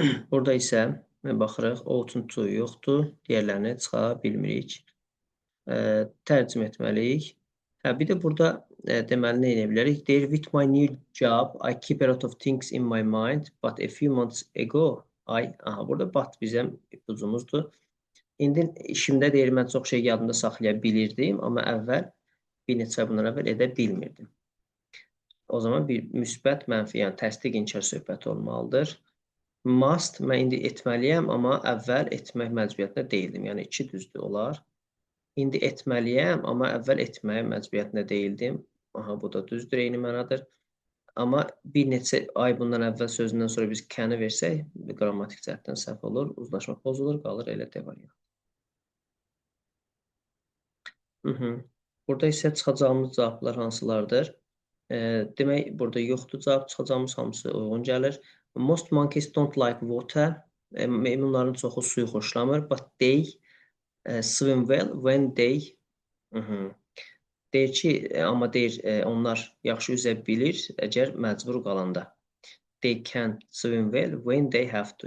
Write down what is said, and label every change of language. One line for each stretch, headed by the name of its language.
Azerbaijani: Burada isə baxırıq, ought to yoxdur. Digərlərini çıxa bilmirik. Tərcümə etməliyik. Bir də burada deməli nə edə bilərik?
English: Deyir, with my new job, I keep a lot of things in my mind, but a few months ago,
Azerbaijani: burada but bizim ipucumuzdur. İndi işimdə deyir, mən çox şey yadımda saxlaya bilirdim, amma əvvəl, bir neçə bundan əvvəl edə bilmirdim. O zaman bir müsbət, mənfi, yəni təsdiq, inkar söhbəti olmalıdır. Must, mən indi etməliyəm, amma əvvəl etmək məcburiyyətində deyildim. Yəni, 2 düzdür, olar. İndi etməliyəm, amma əvvəl etməyə məcburiyyətində deyildim. Bu da düzdür, eyni mənadır. Amma bir neçə ay bundan əvvəl sözündən sonra biz can-ı versək, qrammatik cəhətdən səhv olur, uzlaşma pozulur, qalır elə D variantı. Burada isə çıxacağımız cavablar hansılardır? Demək, burada yoxdur cavab, çıxacağımız hamısı uyğun gəlir.
English: Most monkeys don't like water.
Azerbaijani: Meymunların çoxu suyu xoşlamır,
English: but they swim well when they
Azerbaijani: deyir ki, amma deyir, onlar yaxşı üzə bilir, əgər məcbur qalanda.
English: They can swim well when they have to.